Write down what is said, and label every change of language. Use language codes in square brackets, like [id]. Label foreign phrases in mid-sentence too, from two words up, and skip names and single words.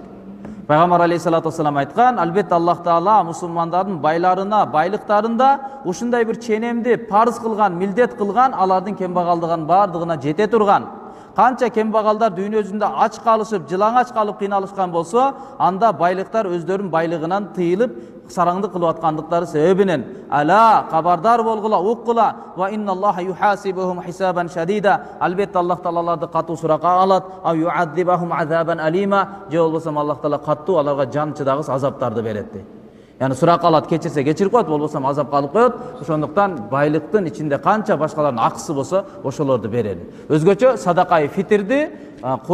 [ky] Пайгамбар [ar] عليه الصلاة والسلام [ky] айткан, албетте Аллах Таала мусулмандардын байларына, байлыктарында ушундай бир ченемди парыз кылган, милдет кылган, алардын кембагалдыгын бардыгына жете турган. Канча кембагалдар дүйнө жүзүндө ач калышып, жылаңач калып кыйналышкан болсо, анда байлыктар өздөрүнүн байлыгынан тыйылып, сараңдык кылып аткандыктары себебинен ала кабардар болгула, уккула [ar] وإن الله يحاسبهم حسابا شديدا. [ky] Албетте Аллах Таалаларды катуу суракка алат, [ar] أو يعذبهم عذابا أليما, [ky] же болбосо Аллах Таала катуу аларга жан чыдагыс азаптарды берет. Яни сурак алат, кечирсе кечирип коёт, болбосом азап калып коёт. Ошондуктан байлыктын ичинде канча башкалардын акысы болсо, ошолорду берели. Өзгөчө садакай фитрди